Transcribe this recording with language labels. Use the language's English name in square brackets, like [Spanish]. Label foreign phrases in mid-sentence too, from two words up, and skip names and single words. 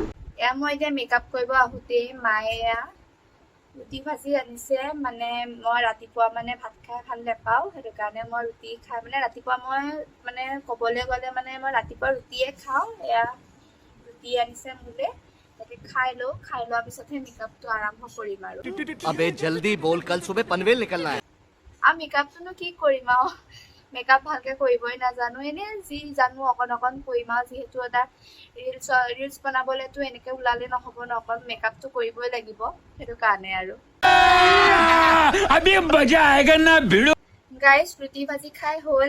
[Assamese] এয়া মই এতিয়া মেকআপ কৰিব আহোঁতেই মায়ে এয়া ৰুটি ভাজি আনিছে। মানে মই ৰাতিপুৱা মানে ভাত খাই ভাল নাপাওঁ, সেইটো কাৰণে মই ৰুটি খাই মানে ৰাতিপুৱা মই মানে ক'বলৈ গ'লে মানে মই ৰাতিপুৱা ৰুটিয়ে খাওঁ। এয়া ৰুটি আনিছে মোলৈ, তাকে খাই লওঁ, খাই লোৱাৰ পিছতহে মেকআপটো আৰম্ভ কৰিম। আৰু [Hindi] अबे जल्दी बोल, कल सुबह पनवेल निकलना है। [Assamese] মেকআপটোনো কি কৰিম আৰু, মেকআপ ভালকৈ কৰিবই নাজানো, এনেই যি জানো অকণ অকণ কৰিম আৰু। যিহেতু এটা ৰিলচ বনাবলৈতো এনেকৈ ওলালে নহ'ব ন, অকণ মেকআপটো কৰিবই লাগিব, সেইটো কাৰণে। আৰু গাইজ ৰুটি ভাজি খাই হ'ল।